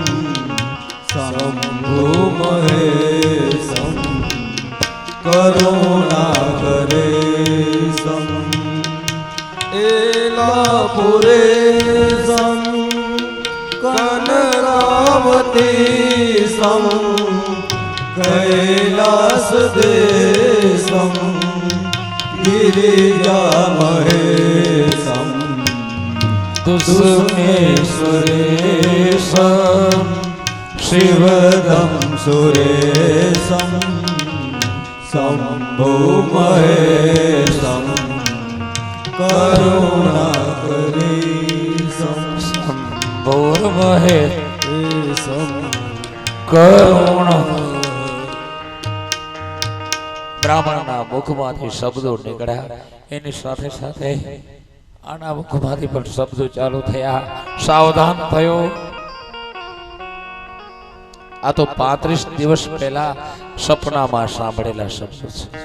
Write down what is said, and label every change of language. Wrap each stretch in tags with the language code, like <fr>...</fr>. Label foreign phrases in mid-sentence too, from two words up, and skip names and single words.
<sa>શંભુ મહેશમ કરુણાકરેશમ એલાપુરેશમ કનરાવતીશમ कैलासदेशं गिरिजामहेशं तुष्णेश्वरेशं शिवदं सुरेशं शम्भुमहेशं करुणाकरेशं शम्भुमहेशं करुणा</sa> <gu>બ્રાહ્મણના મુખમાંથી શબ્દો નીકળ્યા, એની સાથે સાથે આના મુખમાંથી પણ શબ્દો ચાલુ થયા. સાવધાન થયો. આ તો 35 દિવસ પહેલા સપનામાં સાંભળેલા શબ્દો છે.</gu>